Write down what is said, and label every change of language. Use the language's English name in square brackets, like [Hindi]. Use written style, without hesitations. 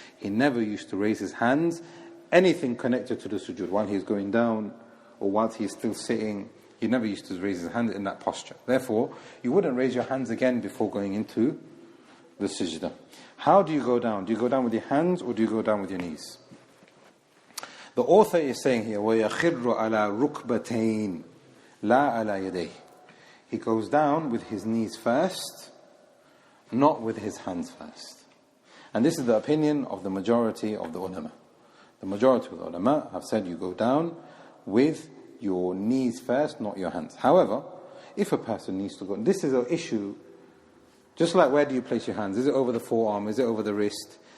[English] He never used to raise his hands, anything connected to the sujood, while he's going down or whilst he's still sitting. He never used to raise his hand in that posture. Therefore, you wouldn't raise your hands again before going into the sajda. How do you go down? Do you go down with your hands or do you go down with your knees? The author is saying here, [Arabic] وَيَخِرُّ عَلَى رُكْبَتَيْنِ لَا عَلَى يَدَيْهِ. [English] He goes down with his knees first, not with his hands first. And this is the opinion of the majority of the ulama. The majority of the ulama have said you go down with your knees first, not your hands. However, if a person needs to go, this is an issue, just like where do you place your hands? Is it over the forearm? Is it over the wrist?